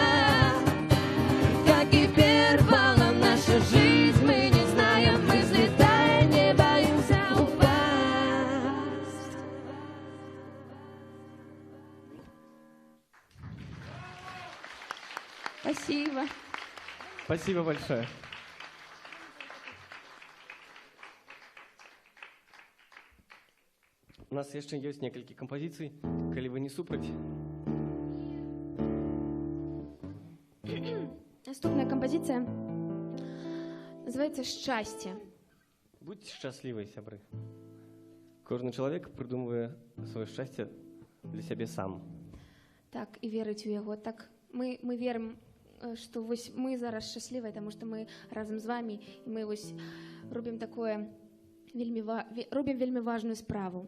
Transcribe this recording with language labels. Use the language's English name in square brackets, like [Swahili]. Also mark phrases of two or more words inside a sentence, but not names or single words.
[Russian] Как и первала наша жизнь, мы не знаем, взлетая, не боимся упасть. Спасибо. Спасибо большое. [Belarusian] У нас яшчэ ёсць некалькі кампазіцый, калі вы не супраць. [Russian] Наступная композиция называется «Счастье». [Belarusian] Будьце шчаслівай, сябры. Кожны чалавек прыдумвае сваё шчасце для сябе сам. Так, і верыць у яго. Так, мы верым, што вось мы зараз шчаслівыя, таму што мы разам з вамі, і мы вось робім такое робім вельмі важную справу.